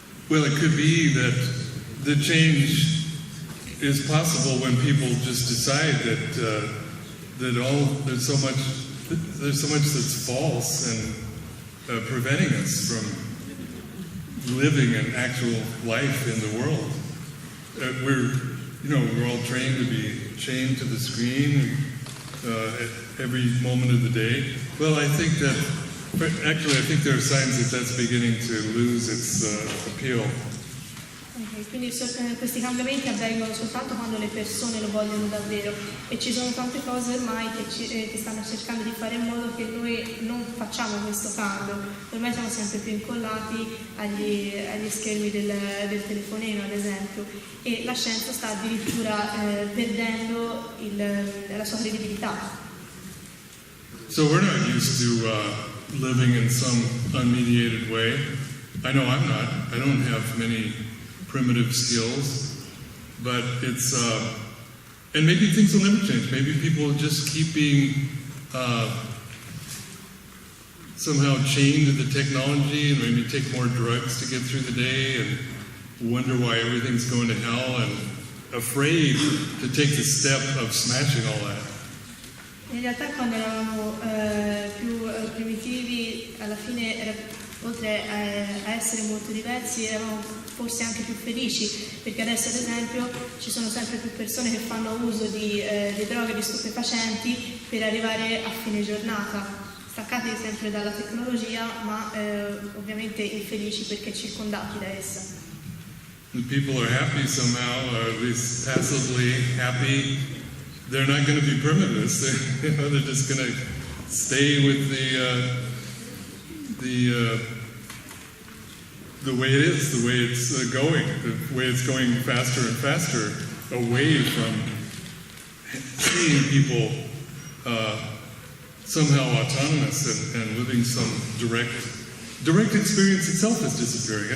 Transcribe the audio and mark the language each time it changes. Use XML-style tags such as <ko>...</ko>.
<en>Well, it could be that the change is possible when people just decide that there's so much that's false and preventing us from living an actual life in the world. We're all trained to be chained to the screen at every moment of the day. Well, I think there are signs that that's beginning to lose its appeal.</en> <it>Quindi questi cambiamenti avvengono soltanto quando le persone lo vogliono davvero, e ci sono tante cose ormai che stanno cercando di fare in modo che noi non facciamo questo cambio. Ormai siamo sempre più incollati agli schermi del telefonino, ad esempio, e la scienza sta addirittura perdendo la sua credibilità.</it> <en>So we're not used to living in some unmediated way. I know I'm not. I don't have many primitive skills, but it's and maybe things will never change. Maybe people just keep being somehow chained to the technology, and maybe take more drugs to get through the day and wonder why everything's going to hell, and afraid to take the step of smashing all that.</en> <it>In realtà quando eravamo più primitivi, alla fine oltre a essere molto diversi, eravamo forse anche più felici, perché adesso ad esempio ci sono sempre più persone che fanno uso di droghe, di stupefacenti per arrivare a fine giornata, staccati sempre dalla tecnologia, ma ovviamente infelici perché circondati da essa.</it> <en>And people are happy somehow, or at least passively happy. They're not going to be primitivists. They're just going to stay with the way it is, the way it's going faster and faster, away from seeing people somehow autonomous and living some direct experience itself is disappearing.</en>